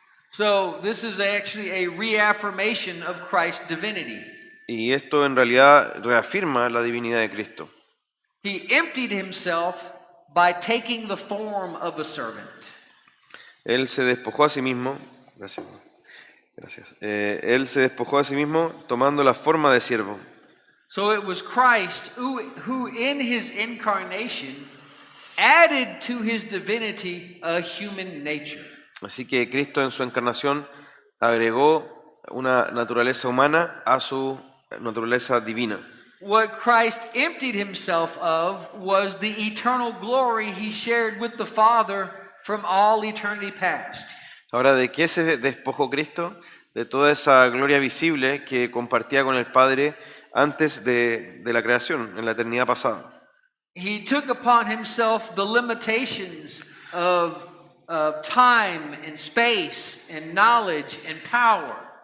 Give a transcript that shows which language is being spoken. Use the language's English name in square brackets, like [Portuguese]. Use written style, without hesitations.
[English] So this is actually a reaffirmation of Christ's divinity. [Spanish] Y esto en realidad reafirma la divinidad de Cristo. [English] He emptied himself by taking the form of a servant. [Spanish] Él se despojó a sí mismo, gracias. Él se despojó a sí mismo tomando la forma de siervo. [English] So it was Christ who in his incarnation added to his divinity a human nature. [Spanish] Así que Cristo en su encarnación agregó una naturaleza humana a su naturaleza divina. [English] What Christ emptied himself of was the eternal glory he shared with the Father from all eternity past. [Spanish] Ahora, ¿de qué se despojó Cristo? De toda esa gloria visible que compartía con el Padre antes de la creación, en la eternidad pasada. [English] He took upon himself the limitations of time and space and knowledge and power.